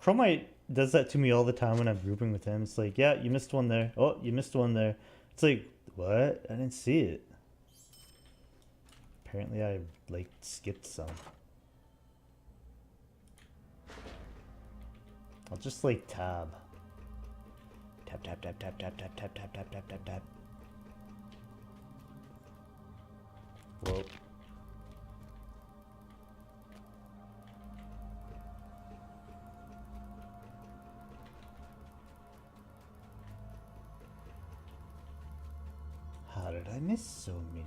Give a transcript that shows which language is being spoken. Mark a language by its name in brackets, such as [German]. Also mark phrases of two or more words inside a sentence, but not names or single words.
[English] Chromite does that to me all the time when I'm grouping with him. It's like, yeah, you missed one there. Oh, you missed one there. It's like, what? I didn't see it. Apparently I, like, skipped some. I'll just, like, tab. Tap, tap, tap, tap, tap, tap, tap, tap, tap, tap, tap, tap. Whoa. How did I miss so many?